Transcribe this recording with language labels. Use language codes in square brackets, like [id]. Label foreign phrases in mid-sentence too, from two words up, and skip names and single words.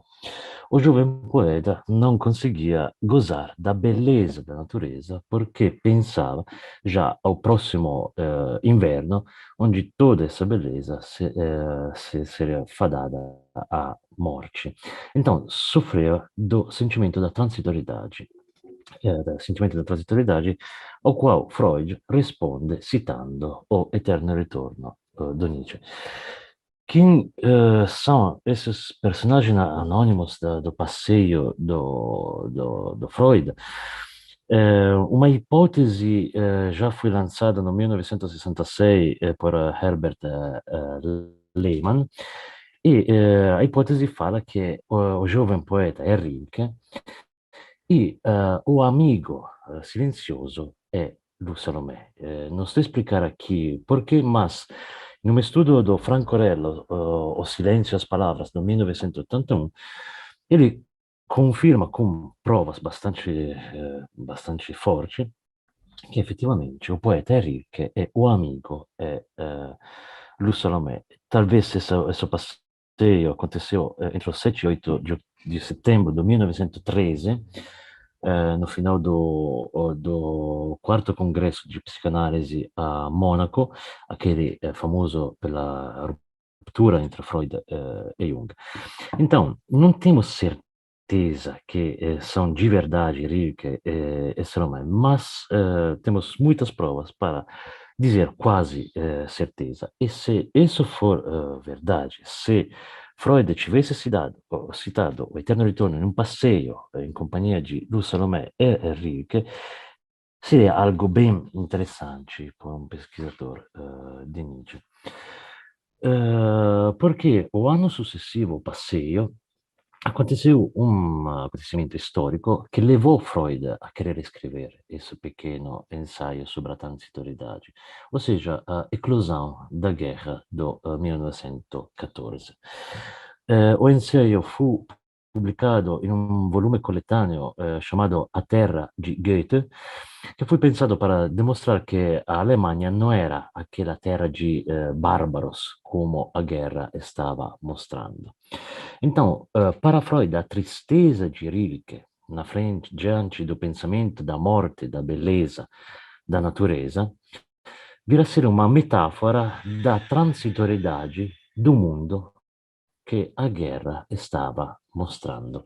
[pt] O jovem poeta não conseguia gozar da beleza da natureza porque pensava já ao próximo inverno, onde toda essa beleza seria fadada à morte. Então, sofreu do sentimento da transitoriedade, ao qual Freud risponde citando o eterno ritorno do Nietzsche. Quem são esses personagens anônimos do passeio do Freud? Uma hipótese já foi lançada no 1966 por Herbert Lehmann, e a hipótese fala que o jovem poeta é Rilke e o amigo silencioso é Lu Salomé. Não sei explicar aqui porquê, mas num estudo do Franco Rello, O Silêncio e as Palavras, de 1981, ele confirma com provas bastante [it] forti che effettivamente [pt] o poeta è Rilke e o amigo é Lu Salomé. Talvez esse passeio aconteceu entre os 7 e 8 de setembro de 1913, no final do quarto congresso de psicanálise a Mônaco, aquele famoso pela ruptura entre Freud e Jung. Então, não temos certeza que são de verdade Rilke e Salomé, mas temos muitas provas para dizer quase certeza. E se isso for verdade, se Freud tivesse citado o Eterno Ritorno [it] in un [pt] passeio [it] in compagnia di [pt] Luz Salomé e Rilke, seria algo bem interessante para um pesquisador de Nietzsche. Porque o ano successivo ao passeio aconteceu um acontecimento histórico que levou Freud a querer escrever esse pequeno ensaio sobre a transitoriedade, ou seja, a eclosão da guerra do 1914. O ensaio [it] fu pubblicato in un volume colettaneo chiamato A Terra di Goethe, che fu pensato [pt] para demonstrar que a Alemanha não era aquela terra de bárbaros, como a guerra estava mostrando. Então, para Freud, a tristeza de Rilke, na frente, diante do pensamento da morte, da beleza, da natureza, vira ser uma metáfora da transitoriedade do mundo que a guerra estava mostrando.